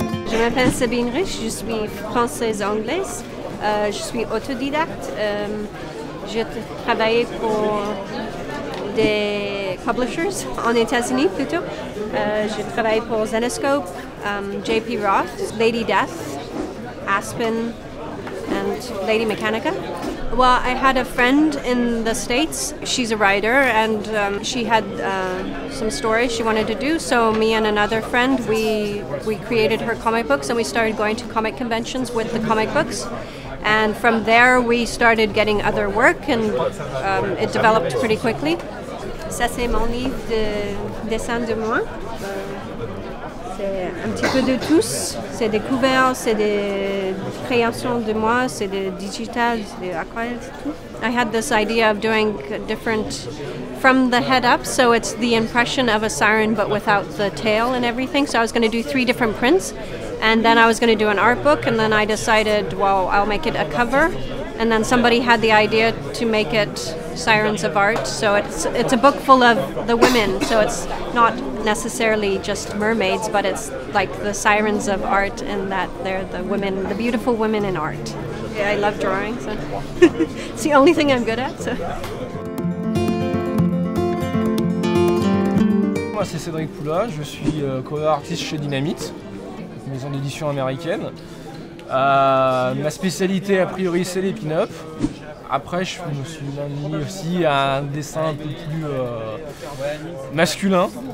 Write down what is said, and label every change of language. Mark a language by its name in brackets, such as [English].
[French] Je m'appelle Sabine Rich, je suis française-anglaise, je suis autodidacte. J'ai travaillé pour des publishers en États-Unis plutôt. J'ai travaillé pour Zenescope, JP Roth, Lady Death, Aspen, and Lady Mechanica. [English] Well, I had a friend in the States. She's a writer, and she had some stories she wanted to do. So me and another friend, we created her comic books, and we started going to comic conventions with the comic books. And from there, we started getting other work, and it developed pretty quickly. [French] Ça, c'est mon livre de dessin de moi. C'est un petit peu de tous. C'est des couverts, c'est des créations de moi, c'est des digital, c'est des aquarelles, tout. [English] I had this idea of doing different from the head up, so it's the impression of a siren but without the tail and everything. So I was going to do 3 different prints, and then I was going to do an art book, and then I decided, well, I'll make it a cover. And then somebody had the idea to make it Sirens of Art. So it's a book full of the women. So it's not necessarily just mermaids, but it's like the sirens of art, and that they're the women, the beautiful women in art. Yeah, I love drawing, so it's the only thing I'm good at. So. [French] Moi c'est Cédric Poula, je suis cover artiste chez Dynamite, une maison d'édition américaine. Ma spécialité a priori c'est les pin-up. Après je me suis mis aussi à un dessin un peu plus masculin.